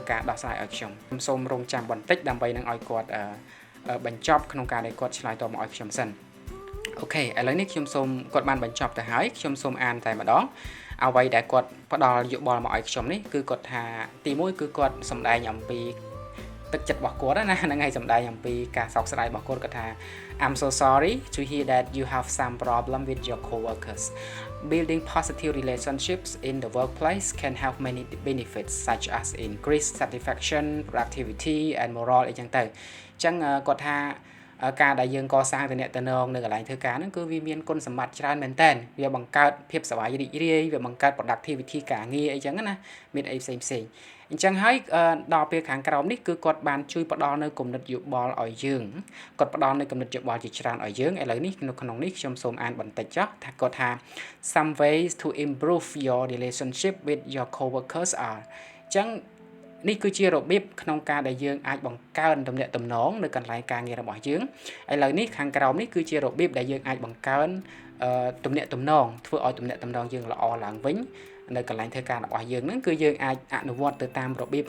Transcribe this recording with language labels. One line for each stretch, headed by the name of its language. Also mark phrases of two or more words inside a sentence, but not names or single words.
Khmer: ការដោះស្រាយឲ្យខ្ញុំសូមរងចាំបន្តិចដើម្បីនឹងឲ្យគាត់បញ្ចប់ក្នុងការដែលគាត់ឆ្លើយតបមកឲ្យខ្ញុំសិនអូខេឥឡូវនេះខ្ញុំសូមគាត់បានបញ្ចប់ទៅហើយខ្ញុំសូមអានតែម្ដងអ្វីដែលគាត់ផ្ដល់យោបល់មកឲ្យខ្ញុំនេះគឺគាត់ថាទី1គឺគាត់សម្ដែងអំពីទឹកចិត្តរបស់គាត់ណាហ្នឹងហើយសម្ដែងអំពីការសោកស្ដាយរបស់គាត់ថា
English: I'm so sorry to hear that you have some problem with your coworkers. Building positive relationships in the workplace can have many benefits such as increased satisfaction, productivity and morale
Khmer: អីចឹងទៅអញ្ចឹងគាត់ថាការដែលយើងកសាងទំនាក់ទំនងនៅកន្លែងធ្វើការហ្នឹងគឺវាមានគុណសម្បត្តិច្រើនមែនតើវាបង្កើតភាពសប្បាយរីករាយវាបង្កើត productivity ការងារអីចឹងណាមានអីផ្សេងអញ្ចឹងហើយដល់ពេលខាងក្រោមនេះគឺគាត់បានជួយផ្ដល់នៅគំនិតយោបល់ ឲ្យយើងគាត់ផ្ដល់នៅគំនិតយោបល់ជាច្រើនឲ្យយើងឥឡូវនេះនៅក្នុងនេះខ្ញុំសូមអានបន្តិចចុះថាគាត់ថា
English: some ways to improve your relationship with your coworkers are
Khmer: អញ្ចឹងនេះគឺជារបៀបក្នុងការដែលយើងអាចបង្កើនទំនាក់ទំនងនៅកន្លែងការងាររបស់យើងឥ ឡូវនេះខាងក្រោមនេះគឺជារបៀបដែលយើងអាចបង្កើនទំនាក់ទំនងធ្វើឲ្យទំនាក់ទំនងយើងល្អឡើងវិញនៅកន្លែងធ្វើការរបស់យើងហ្នឹងគឺយើងអាចអនុវត្តទៅតាមរបៀប